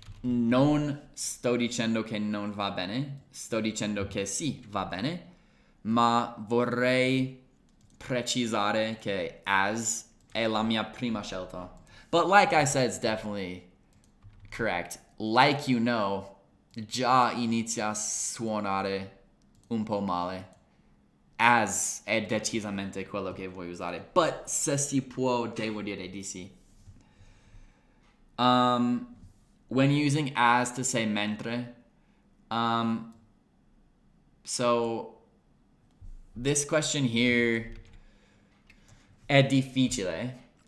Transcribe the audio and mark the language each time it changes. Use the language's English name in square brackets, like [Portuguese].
[Italian] Non sto dicendo che non va bene, sto dicendo che sì, va bene, ma vorrei precisare che as è la mia prima scelta. [English] But like I said, it's definitely correct. Like you know, [Italian] già inizia a suonare un po' male. As è decisamente quello che vuoi usare. But se si può, devo dire di sì. [English] When using as to say mentre, so this question here [Italian] è difficile.